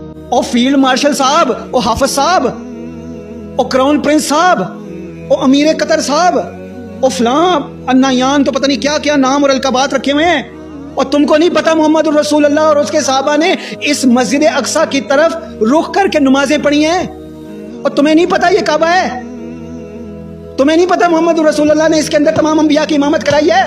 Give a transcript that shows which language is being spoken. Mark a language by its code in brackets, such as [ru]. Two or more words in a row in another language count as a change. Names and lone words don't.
[ur] او فیلڈ مارشل صاحب، او حافظ صاحب، او کراؤن پرنس صاحب، او امیر قطر صاحب، او فلاں انایان تو پتہ نہیں کیا کیا نام اور القابات رکھے ہوئے ہیں، اور تم کو نہیں پتا محمد الرسول اللہ اور اس کے صحابہ نے اس مسجد اقصیٰ کی طرف رخ کر کے نمازیں پڑھی ہیں، اور تمہیں نہیں پتا یہ کعبہ ہے؟ تمہیں نہیں پتا محمد الرسول اللہ نے اس کے اندر تمام انبیاء کی امامت کرائی ہے؟